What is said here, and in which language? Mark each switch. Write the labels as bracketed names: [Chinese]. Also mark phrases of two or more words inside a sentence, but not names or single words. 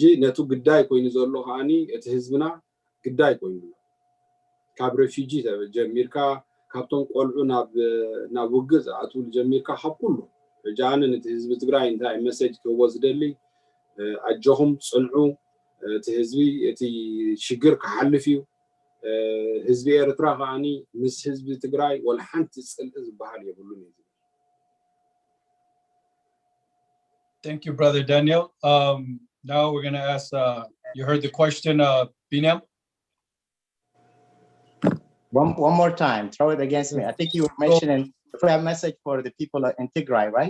[Tigrinya] ነቱ ግዳይ ኮይኑ ዘሎ ከዓኒ እቲ ህዝብና ግዳይ ኮይኑ ካብ ሬፊጂ ጀሚርካ ካብቶም ቆልዑ ናብ ውግእ ዝኣትው ጀሚርካ ካብ ኩሉ ሕጂ ኣነ ነቲ ህዝቢ ትግራይ እንታይ መሰጅ ክህቦ ዝደሊ ኣጆኹም ፅንዑ እቲ ህዝቢ እቲ ሽግር ክሓልፍ እዩ ህዝቢ ኤርትራ ከዓኒ ምስ ህዝቢ ትግራይ ወላ ሓንቲ ፅልኢ ዝበሃል የብሉን እዩ [English] Thank you, Brother Daniel. Now we're going to ask, you heard the question, Binam? One more time, throw it against me. I think you were mentioning if we have a message for the people in Tigray, right?